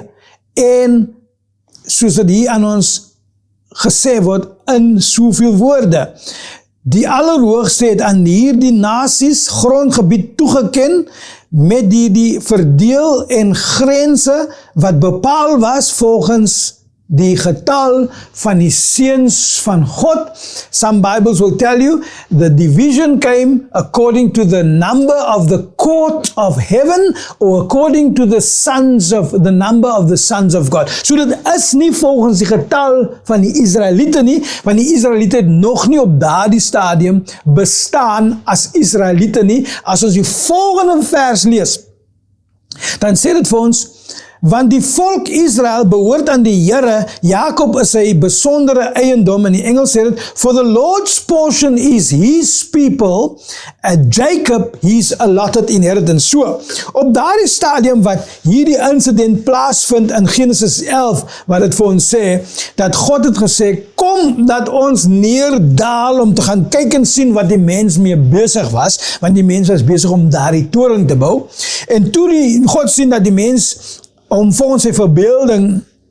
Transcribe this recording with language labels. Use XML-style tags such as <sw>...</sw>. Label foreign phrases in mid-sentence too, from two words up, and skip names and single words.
<af>En soos dit hier aan ons gesê word in soveel woorde, die Allerhoogste het aan hierdie nasies grondgebied toegeken met die verdeel en grense wat bepaal was volgens die getal van die seuns van God.</af> <en>Some Bibles will tell you the division came according to the number of the court of heaven or according to the number of the sons of God.</en> <af>So dit is nie volgens die getal van die Israeliete nie, want die Israeliete het nog nie op daardie stadium bestaan as Israeliete nie. As ons die volgende vers lees, dan sê dit vir ons, want die volk Israel behoort aan die Here, Jakob is sy besondere eiendom, in die Engels sê dit,</af> <en>for the Lord's portion is his people, and Jacob his allotted inheritance.</en> <af>So, op daardie stadium wat hierdie incident plaasvind in Genesis 11, wat het vir ons sê, dat God het gesê, kom dat ons neerdaal om te gaan kyk en sien wat die mens mee besig was, want die mens was besig om daardie toring te bou, en toe die God sien dat die mens om vir ons sy verbeelding</af>